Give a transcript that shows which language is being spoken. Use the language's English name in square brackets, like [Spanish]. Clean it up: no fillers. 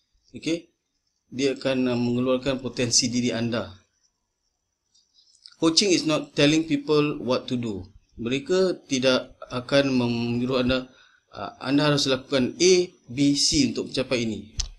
[Malay] Okay, dia akan mengeluarkan potensi diri anda. [English] Coaching is not telling people what to do. [Malay] Mereka tidak akan menyuruh anda, anda harus lakukan A, B, C untuk mencapai ini.